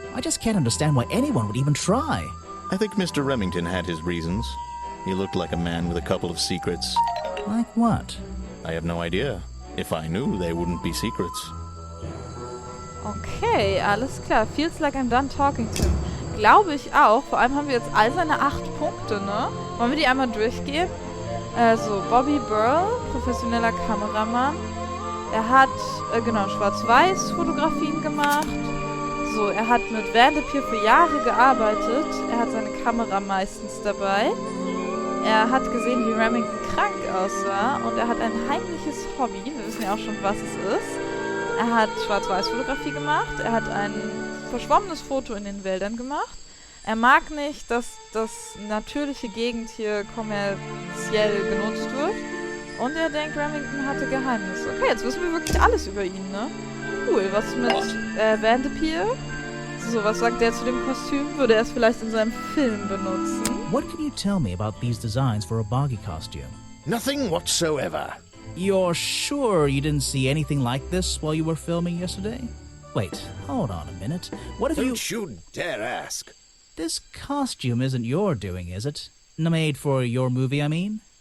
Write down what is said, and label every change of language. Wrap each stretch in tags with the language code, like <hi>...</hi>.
<en>I just can't understand why anyone would even try. I think Mr. Remington had his reasons. He looked like a man with a couple of secrets. Like what? I have no idea. If I knew, they wouldn't be secrets.</en> <de>Okay, alles klar.</de> <en>Feels like I'm done talking to him.</en> <de>Glaube ich auch. Vor allem haben wir jetzt all seine 8 Punkte, ne? Wollen wir die einmal durchgehen? Also, Bobby Burl, professioneller Kameramann. Er hat, Schwarz-Weiß-Fotografien gemacht. So, er hat mit Vanderpier für Jahre gearbeitet. Er hat seine Kamera meistens dabei. Er hat gesehen, wie Remington krank aussah. Und er hat ein heimliches Hobby. Wir wissen ja auch schon, was es ist. Er hat Schwarz-Weiß-Fotografie gemacht. Er hat ein verschwommenes Foto in den Wäldern gemacht. Er mag nicht, dass das natürliche Gegend hier kommerziell genutzt wird. Und er denkt, Remington hatte Geheimnisse. Okay, jetzt wissen wir wirklich alles über ihn, ne? Cool. Was mit Vanderpier? So, was sagt der zu dem Kostüm? Würde er es vielleicht in seinem Film benutzen?</de> <en>What can you tell me about these designs for a Boggy costume? Nothing whatsoever. You're sure you didn't see anything like this while you were filming yesterday? Wait, hold on a minute. What if Don't you dare ask. This costume isn't your doing, is it? Made for your movie, I mean?</en>